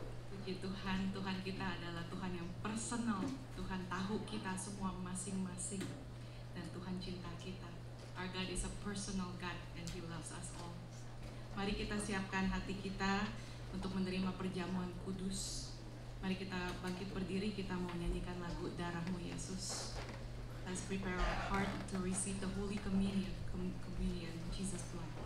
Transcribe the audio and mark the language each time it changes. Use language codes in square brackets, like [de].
[id] Puji Tuhan, Tuhan kita adalah Tuhan yang personal. Tuhan tahu kita semua masing-masing. Dan Tuhan cinta kita. [en] Our God is a personal God and He loves us all. [id] Mari kita siapkan hati kita untuk menerima perjamuan kudus. Mari kita bangkit berdiri, kita mau nyanyikan lagu Darahmu Yesus. [en] Let's prepare our heart to receive the Holy Communion, Jesus blood.